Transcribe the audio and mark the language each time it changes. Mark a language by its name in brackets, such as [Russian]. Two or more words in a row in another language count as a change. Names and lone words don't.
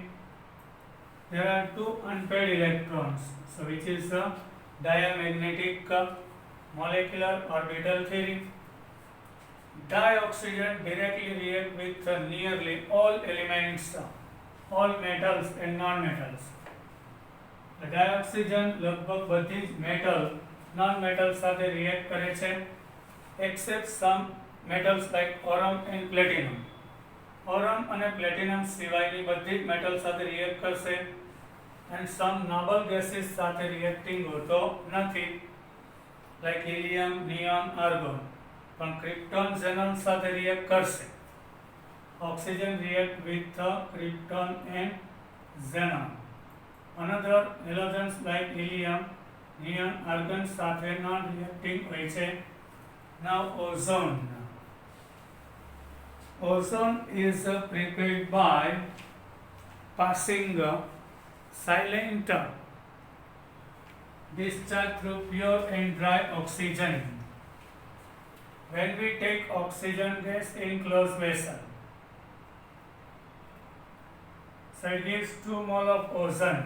[English] There are two unpaired electrons, so which is the diamagnetic molecular orbital theory. Dioxygen directly react with nearly all elements, all metals and non-metals. [Gujarati] ડાયોક્સિજન લગભગ બધી જ મેટલ નોન મેટલ સાથે રિએક્ટ કરે છે [English] except some metals like aurum and platinum. [Gujarati] aurum અને platinum સિવાયની બધી જ મેટલ સાથે રિએક્ટ કરશે [English] and some noble gases [Gujarati] સાથે રિએક્ટિંગ હોતો નથી [English] like helium, neon, argon. [Gujarati] પણ ક્રિપ્ટોન ઝેનોન સાથે રિએક્ટ કરશે. ઓક્સિજન [English] react with krypton and xenon. Another halogens like helium, neon, argon સાથે non-reacting [Gujarati] હોય છે. [English] Now ozone. Ozone is prepared by passing silent discharge through pure and dry oxygen. When we take oxygen gas in closed vessel, so it gives 2 mole of ozone.